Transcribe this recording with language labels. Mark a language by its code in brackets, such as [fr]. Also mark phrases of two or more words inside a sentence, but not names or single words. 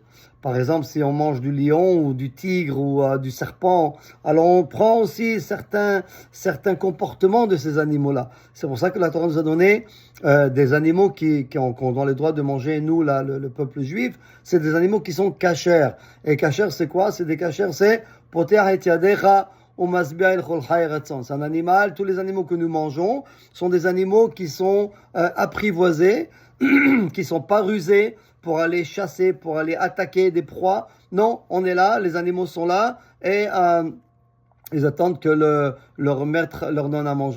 [fr] Par exemple, si on mange du lion ou du tigre ou du serpent, alors on prend aussi certains comportements de ces animaux-là. C'est pour ça que la Torah nous a donné des animaux qu'on a le droit de manger, nous, là, le peuple juif. C'est des animaux qui sont cachers. Et cachers, c'est quoi? C'est des cachers, c'est [he] פותח את ידך ומשביע לכל חי רצון. [fr] C'est un animal. Tous les animaux que nous mangeons sont des animaux qui sont apprivoisés, qui sont pas rusés pour aller chasser, pour aller attaquer des proies. Non, on est là, les animaux sont là, et ils attendent que leur maître leur donne à manger.